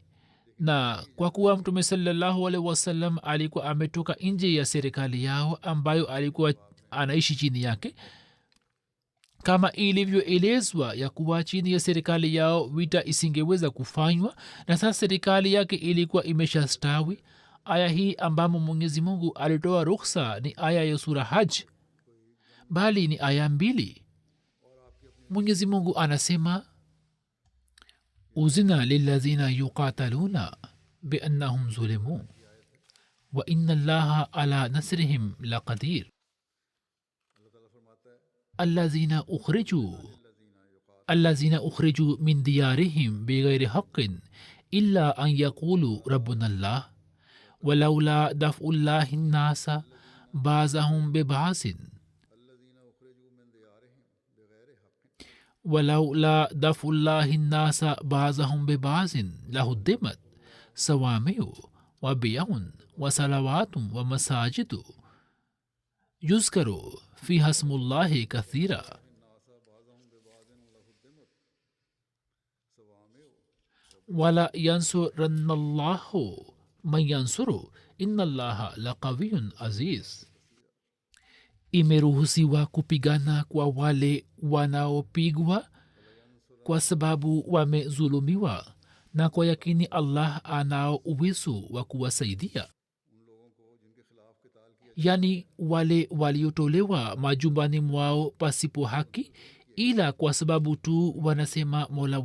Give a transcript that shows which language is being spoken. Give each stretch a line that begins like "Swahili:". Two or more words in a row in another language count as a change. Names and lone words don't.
Swahili: Na kwa kuwa mtume
Arabic: صلى الله عليه وسلم
Swahili: alikuwa ametoka nje ya serikali yao ambayo alikuwa anaishi chini yake, kama ilivyoelezwa ya kuwa chini ya serikali yao vita isingeweza kufanywa, na sasa serikali yake ilikuwa imeshastawi. Aya hii ambamo Mwenyezi Mungu alitoa ruhusa ni aya ya sura Hajj, bali ni aya 2. Mwenyezi Mungu anasema
Arabic: أذن للذين يقاتلون بأنهم ظلموا وإن الله على نصرهم لقدير الذين أخرجوا من ديارهم بغير حق إلا أن يقولوا ربنا الله ولولا دفع الله الناس بعضهم ببعض ولولا دفع الله الناس بعضهم ببعض لهدمت صوامع وبيع وصلوات ومساجد يذكر فيها اسم الله كثيرا ولا ينصرن الله من ينصر إن الله لقوي عزيز.
Swahili: Imeruhusiwa kupigana kwa wale wanaopigwa kwa sababu wamezulumiwa, na kwa yakini Allah anao uwezo wa kuwasaidia. Yani wale waliotolewa majumbani mwao pasipo haki, ila kwa sababu tu wanasema mola